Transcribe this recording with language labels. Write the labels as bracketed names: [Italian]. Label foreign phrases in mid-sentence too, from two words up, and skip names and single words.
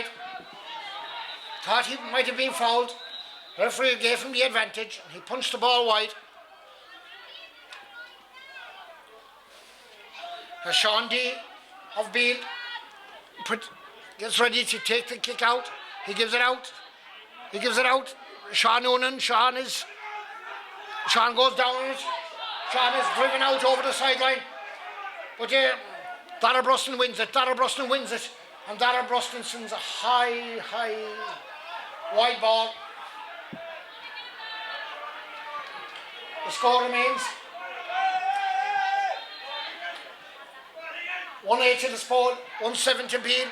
[English] Thought he might have been fouled. The referee gave him the advantage, and he punched the ball wide. As Sean D of Beale gets ready to take the kick out. He gives it out. He gives it out. Sean Noonan. Sean goes down on it. Sean is driven out over the sideline. But Dara Bruston wins it. Dara Bruston wins it. And Dara Bruston sends a high, wide ball. The score remains 1-8 to Lios Póil, 1-7 to Beale.